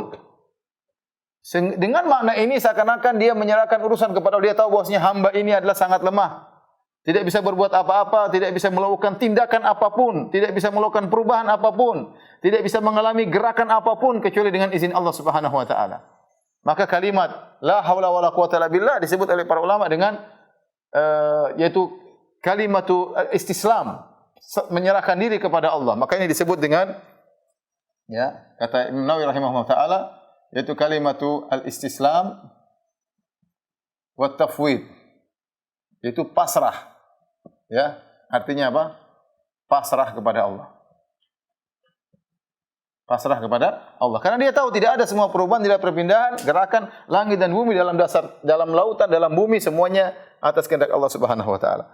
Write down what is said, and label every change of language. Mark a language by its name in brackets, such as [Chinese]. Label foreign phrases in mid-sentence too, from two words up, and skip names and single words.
[Indonesian] Dengan makna ini seakan-akan dia menyerahkan urusan kepada Allah. Dia tahu bahwasanya hamba ini adalah sangat lemah. Tidak bisa berbuat apa-apa, tidak bisa melakukan tindakan apapun, tidak bisa melakukan perubahan apapun, tidak bisa mengalami gerakan apapun kecuali dengan izin Allah [Arabic] سبحانه وتعالى. [Indonesian] Maka kalimat [Arabic] لا حول ولا قوة إلا بالله [Indonesian] disebut oleh para ulama dengan yaitu [Arabic] كلمة استسلام, [Indonesian] menyerahkan diri kepada Allah. Maka ini disebut dengan, ya, kata Imam Nawawi [Arabic] رحمه الله تعالى, [Indonesian] yaitu [Arabic] كلمة الاستسلام والتفويض. [Indonesian] Itu pasrah. Ya, artinya apa? Pasrah kepada Allah. Pasrah kepada Allah. Karena dia tahu tidak ada semua perubahan, tidak perpindahan, gerakan langit dan bumi dalam dasar, dalam lautan, dalam bumi, semuanya atas kehendak Allah [Arabic] سبحانه وتعالى.